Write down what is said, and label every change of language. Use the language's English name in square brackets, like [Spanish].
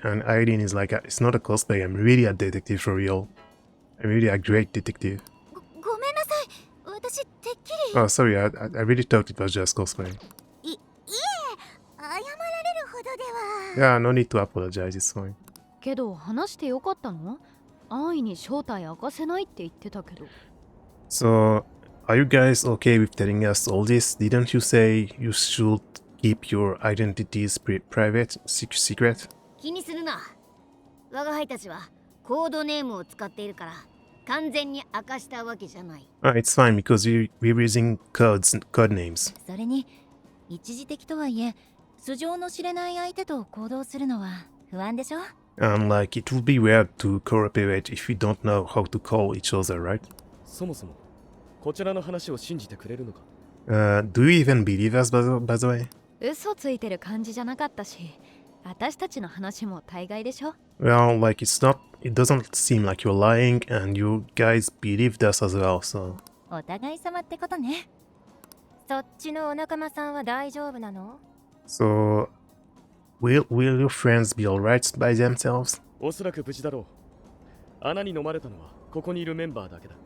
[English] And Irene is like, it's not a cosplay, I'm really a detective for real. I'm really a great detective. [Japanese] ごめんなさい。私てっきり。 [English] Oh, sorry, I really thought it was just cosplay. [Japanese] いえ、謝られるほどでは。 [English] Yeah, no need to apologize, it's fine. [Japanese] けど話してよかったの？安易に正体明かせないって言ってたけど。 [English] So, are you guys okay with telling us all this? Didn't you say you should keep your identities private, secret? [Japanese] 気にするな。我が輩たちはコードネームを使っているから完全に明かしたわけじゃない。 [English] It's fine because we're using code names. [Japanese] それに一時的とはいえ素性の知れない相手と行動するのは不安でしょ。 [English] And like, it would be weird to cooperate if we don't know how to call each other, right? [Japanese] そもそもこちらの話を信じてくれるのか。 [English] Do you even believe us, by the way? [Japanese] 嘘ついてる感じじゃなかったし、私たちの話も大概でしょ。 [English] Well, like, it doesn't seem like you're lying, and you guys believed us as well, so... [Japanese] お互い様ってことね。そっちのお仲間さんは大丈夫なの？ [English] So, will your friends be alright by themselves? [Japanese] おそらく無事だろう。穴に飲まれたのはここにいるメンバーだけだ。